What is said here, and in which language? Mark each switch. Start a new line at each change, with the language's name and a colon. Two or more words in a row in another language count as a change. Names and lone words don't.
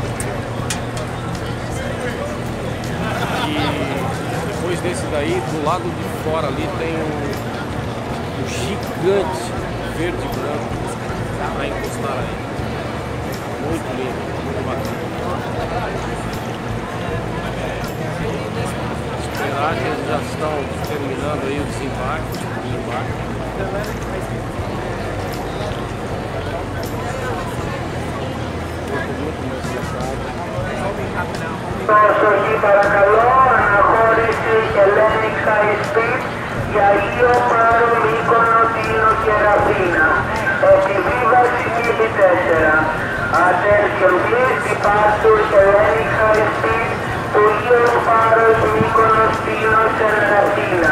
Portuguese: E depois desse daí, do lado de fora ali, tem um gigante verde e branco para encostar aí. Muito lindo, muito bacana. Esperar que eles já estão terminando aí o desembarque.
Greek: Προσοχή παρακαλώ, αναχώρηση Hellenic High Speed για Io, Πάρο, Μύκονο, Τίνο και Αθήνα. Επιβίβαση τύπη 4.
English: Attention please, departure Hellenic High Speed to Io, Πάρος, Μύκονος, Τίνος and Αθήna.